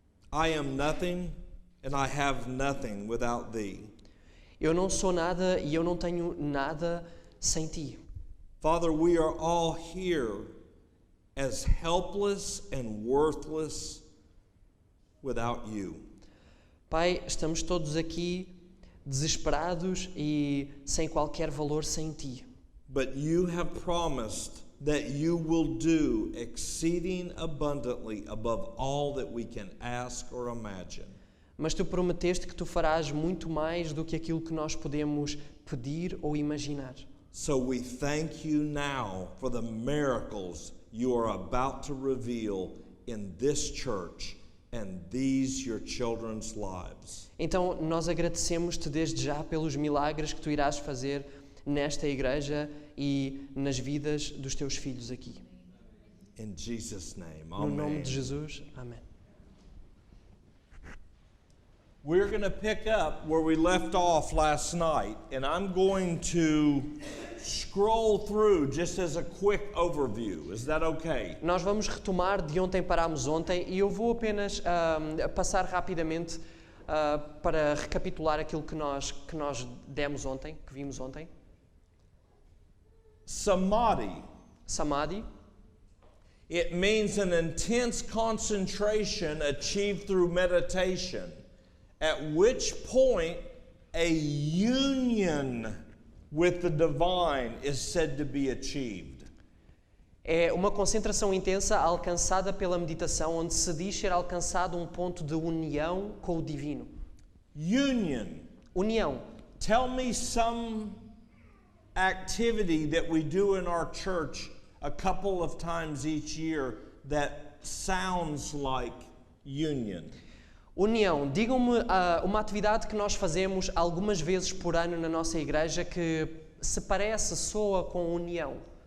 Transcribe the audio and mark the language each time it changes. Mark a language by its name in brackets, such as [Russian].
[English] I am nothing and I have nothing without thee. [Portuguese] eu não sou nada e eu não tenho nada sem ti. [English] Father, we are all here as helpless and worthless without you. [Portuguese] Pai, estamos todos aqui desesperados e sem qualquer valor sem ti. [English] But you have promised that you will do exceeding abundantly above all that we can ask or imagine. [Portuguese] Mas tu prometeste que tu farás muito mais do que aquilo que nós podemos pedir ou imaginar. [English] So we thank you now for the miracles you are about to reveal in this church and these your children's lives. [Portuguese] Então nós agradecemos-te desde já pelos milagres que tu irás fazer nesta igreja e nas vidas dos teus filhos aqui. [English] In Jesus' name, [Portuguese] No nome [English] amen. [Portuguese] de Jesus, amém. [English] We're going to pick up where we left off last night, and I'm going to scroll through just as a quick overview. Is that okay? [Portuguese] Nós vamos retomar de ontem parámos ontem e eu vou apenas passar rapidamente para recapitular aquilo que nós demos ontem, que vimos ontem. [English] Samadhi. Samadhi. It means an intense concentration achieved through meditation, at which point a union with the divine is said to be achieved. [Portuguese] É uma concentração intensa alcançada pela meditação, onde se diz ser alcançado um ponto de união com o divino. [English] Union. [Portuguese] União. [English] Tell me some activity that we do in our church a couple of times each year that sounds like union. [Portuguese] União. Digam-me uma atividade que nós fazemos algumas vezes por ano na nossa igreja que se parece, soa com união.